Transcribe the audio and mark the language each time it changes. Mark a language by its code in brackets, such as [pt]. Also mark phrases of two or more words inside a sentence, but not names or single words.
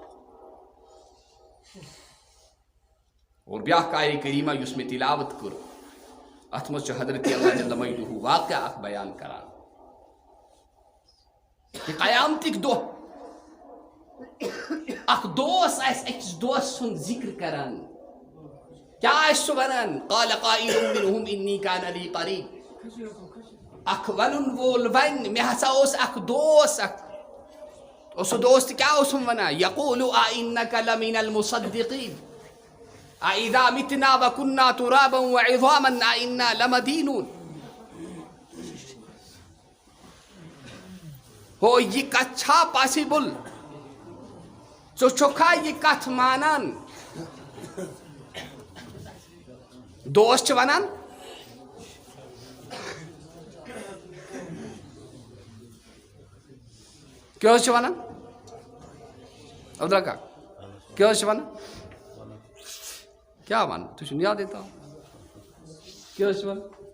[ks] اور بیٛاکھ آیہِ کریٖمہ یُس مےٚ تِلاوت کٔر اتھ منٛز چھُ حضرت اللہ [ar] جل مجدہ [ks] واقعہ اکھ بیان کران کہِ قیامتٕکۍ دۄہ اکھ دوس آسہِ أکِس دوس سُنٛد ذِکر کران. کیٛاہ آسہِ سُہ ونان؟ [ar] قال قائل منهم انی کان لی قریٖب، [ks] اکھ ونُن وول ونہِ مےٚ ہسا اوس اکھ دوس اکھ، اور سُہ دوس تہِ کیٛاہ اوسُم ونان؟ [ar] یقول أئنک لمن المصدقین أإذا متنا وكنا ترابا وعظاما أإنا لمدينون. [ks] ہو یہ کت چھا پاسبل ژٕ چھُکھا یہ کت مانان دوست چھِ ونان کیٛاہ حظ چھِ ونان عبداللہ کاک کیٛاہ حظ چھِ ونان کیٛاہ ونان تُہۍ چھُنہٕ یادٕے تھاوان کیٛاہ حظ چھِ ونان